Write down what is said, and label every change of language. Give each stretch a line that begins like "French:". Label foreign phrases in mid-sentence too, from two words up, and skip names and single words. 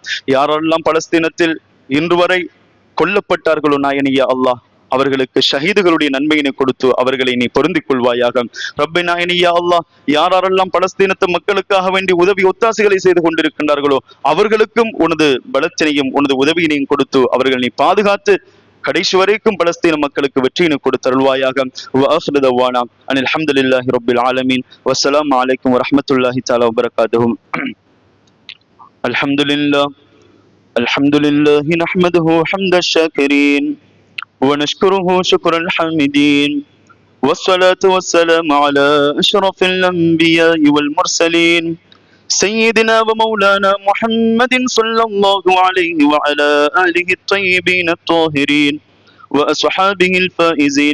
Tamil: யாரெல்லாம் பலஸ்தீனத்தில் இன்று வரை கொல்லப்பட்டார்களோ நாயனியா அல்லாஹ், அவர்களுக்கு ஷஹீதுகளுடைய நன்மையினை கொடுத்து அவர்களை நீ பொருந்திக் கொள்வாயாக.
Arabic: ربنا يا الله,
Tamil: யாரெல்லாம் பலஸ்தீனத்து மக்களுக்காக வேண்டி உதவி ஒத்தாசைகளை செய்து கொண்டிருக்கின்றார்களோ அவர்களுக்கும் உனது பலத்தினையும் உனது உதவியினையும் கொடுத்து அவர்கள் நீ பாதுகாத்து கடைசி வரைக்கும் பலஸ்தீன மக்களுக்கு வெற்றியினை கொடுத்தருள்வாயாக.
Arabic: وآخر دعوانا أن الحمد لله رب العالمين والسلام عليكم ورحمة الله تعالى وبركاته. الحمد لله الحمد لله نحمده حمد الشاكرين ونشكره شكر الحامدين والصلاة والسلام على أشرف الأنبياء والمرسلين سيدنا ومولانا محمد صلى الله عليه وعلى آله الطيبين الطاهرين وأصحابه الفائزين.